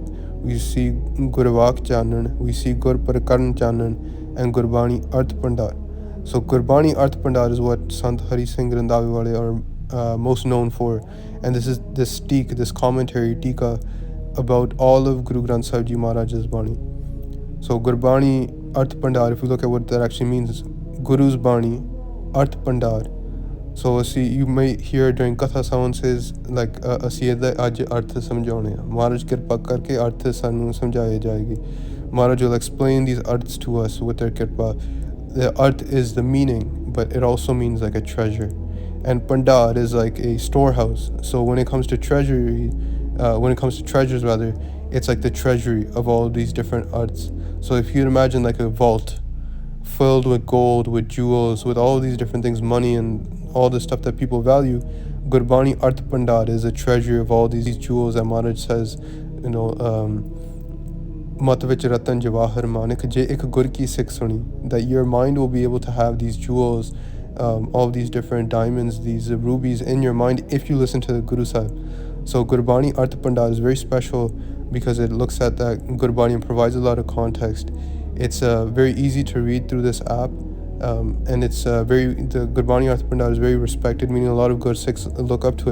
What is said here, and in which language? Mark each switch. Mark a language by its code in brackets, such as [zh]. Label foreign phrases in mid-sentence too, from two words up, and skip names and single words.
[en] We see Gurvak Chanan, we see Gur Parkarn Chanan, and Gurbani Arth Pandar. So Gurbani Arth Pandar is what Sant Hari Singh Randhawe Wale are most known for, and this is this teek, this commentary, tika, about all of Guru Granth Sahib Ji Maharaj's Bani. So Gurbani Arth Pandar, if we look at what that actually means, Guru's Bani, Arth Pandar. So see, you may hear during Katha someone says like [pa] ਅਸੀਂ ਇਹਦਾ ਅੱਜ ਅਰਥ ਸਮਝਾਉਣੇ ਆ, ਮਹਾਰਾਜ ਕਿਰਪਾ ਕਰਕੇ ਅਰਥ ਸਾਨੂੰ ਸਮਝਾਏ ਜਾਏਗੀ. [en] Maharaj will explain these arths to us with their kirpa. The arth is the meaning, but it also means like a treasure. And Pandar is like a storehouse. So when it comes to treasury, when it comes to treasures rather, it's like the treasury of all these different arts. So if you imagine like a vault filled with gold, with jewels, with all these different things, money and all the stuff that people value, Gurbani Arth Pandar is a treasure of all these jewels that Maharaj says, you know, [pa] ਮਤਿ ਵਿਚਿ ਰਤਨ ਜਵਾਹਰ ਮਾਣਿਕ ਜੇ ਇਕ ਗੁਰ ਕੀ ਸਿਖ ਸੁਣੀ, [en] that your mind will be able to have these jewels, all these different diamonds, these rubies in your mind if you listen to the Guru Sahib. So Gurbani Arth Pandar is very special because it looks at that Gurbani and provides a lot of context. It's very easy to read through this app, and it's the Gurbani Arth Pandar is very respected, meaning a lot of Gur Sikhs look up to it.